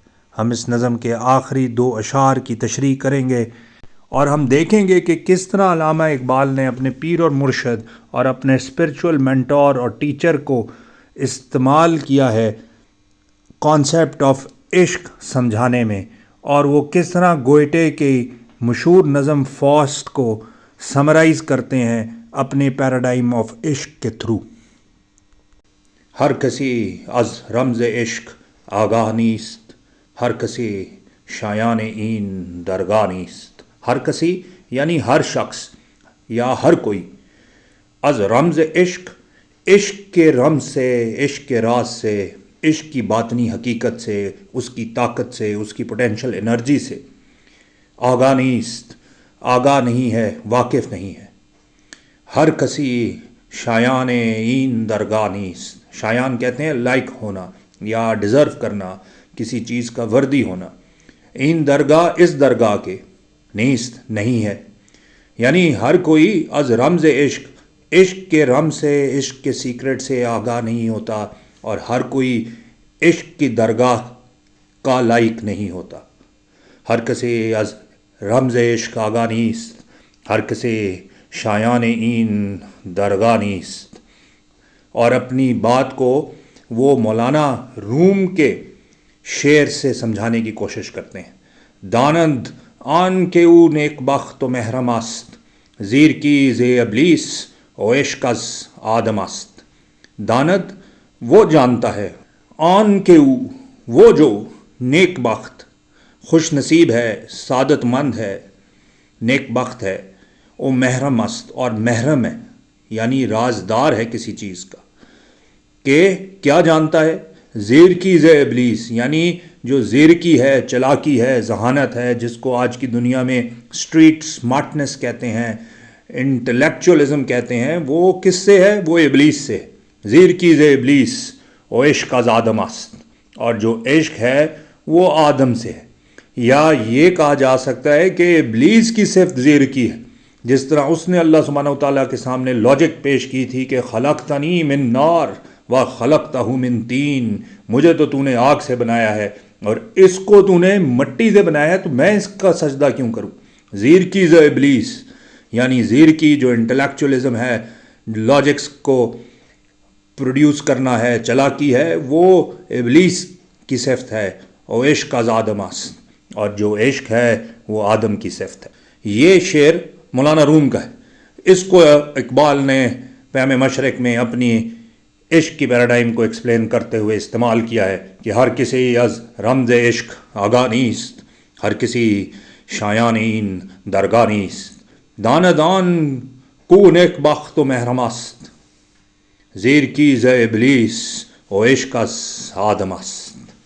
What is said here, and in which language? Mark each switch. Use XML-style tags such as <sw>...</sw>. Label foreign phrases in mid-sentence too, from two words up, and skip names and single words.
<ur>ہم اس نظم کے آخری 2 اشعار کی تشریح کریں گے اور ہم دیکھیں گے کہ کس طرح علامہ اقبال نے اپنے پیر اور مرشد اور اپنے</ur> <en>spiritual mentor</en> <ur>اور ٹیچر کو استعمال کیا ہے</ur> <en>concept of</en> <ur>عشق سمجھانے میں، اور وہ کس طرح گوئٹے کی مشہور نظم فاسٹ کو سمرائز کرتے ہیں اپنے</ur> <en>paradigm of</en> <ur>عشق کے تھرو۔</ur> <fa>ہر کسی از رمز عشق آگاہ نیست، ہر کسی شایان این درگاہ نیست۔ ہر کسی</fa> <ur>یعنی ہر شخص یا ہر کوئی،</ur> <fa>از رمز عشق،</fa> <ur>عشق کے رمز سے، عشق کے راز سے، عشق کی باطنی حقیقت سے، اس کی طاقت سے، اس کی</ur> <en>potential energy</en> <ur>سے</ur> <fa>آگاہ نیست،</fa> <ur>آگاہ نہیں ہے، واقف نہیں ہے۔</ur> <fa>ہر کسی شایان این درگاہ نیست۔</fa> <ur>شایان کہتے ہیں لائق ہونا یا ڈیزرو کرنا، کسی چیز کا وردی ہونا۔</ur> <fa>این درگاہ،</fa> <ur>اس درگاہ کے، نیست نہیں ہے، یعنی ہر کوئی</ur> <fa>از رمز عشق،</fa> <ur>عشق کے رمز سے، عشق کے سیکرٹ سے آگاہ نہیں ہوتا، اور ہر کوئی عشق کی درگاہ کا لائق نہیں ہوتا۔</ur> <fa>ہر کسی از رمز عشق آگاہ نیست، ہر کسی شایان این درگاہ نیست۔</fa> <ur>اور اپنی بات کو وہ مولانا روم کے شعر سے سمجھانے کی کوشش کرتے ہیں۔</ur> <fa>دانند آن کے او نیک بخت و محرم است، زیر کی زے ابلیس و عشق از آدم است۔</fa> <ur>داند وہ جانتا ہے،</ur> <fa>آن کے او</fa> <ur>وہ جو، نیک بخت خوش نصیب ہے، سعادت مند ہے، نیک بخت ہے،</ur> <fa>او محرم است</fa> <ur>اور محرم ہے یعنی رازدار ہے کسی چیز کا، کہ کیا جانتا ہے،</ur> <fa>زیر کی زے ابلیس</fa> <ur>یعنی جو زیر کی ہے، چلاکی ہے، ذہانت ہے، جس کو آج کی دنیا میں</ur> <en>street smartness</en> <ur>کہتے ہیں، انٹلیکچوئلزم کہتے ہیں، وہ کس سے ہے؟ وہ ابلیس سے۔</ur> <fa>زیر کی زے ابلیس و عشق از آدم است،</fa> <ur>اور جو عشق ہے وہ آدم سے ہے۔ یا یہ کہا جا سکتا ہے کہ ابلیس کی صفت زیر کی ہے، جس طرح اس نے اللہ سبحانہ وتعالیٰ کے سامنے لاجک پیش کی تھی کہ</ur> <ar>خلقتنی من نار و خلقتہ من طین،</ar> <ur>مجھے تو نے آگ سے بنایا ہے اور اس کو تو نے مٹی سے بنایا ہے، تو میں اس کا سجدہ کیوں کروں؟</ur> <fa>زیر کی ز ابلیس</fa> <ur>یعنی زیر کی جو انٹلیکچوئلزم ہے، لاجکس کو پروڈیوس کرنا ہے، چلاکی ہے، وہ ابلیس کی صفت ہے۔</ur> <fa>اور عشق از آدم است،</fa> <ur>اور جو عشق ہے وہ آدم کی صفت ہے۔ یہ شعر مولانا روم کا ہے۔ اس کو اقبال نے پیام مشرق میں اپنی عشق کی پیراڈائم کو ایکسپلین کرتے ہوئے استعمال کیا ہے کہ</ur> <fa>ہر کسی از رمز عشق آگاہ نیست، ہر کسی شایان این درگاہ نیست۔ داندان کو نیک بخت و محرم است، زیر کی ز ابلیس و عشق از آدم است۔</fa>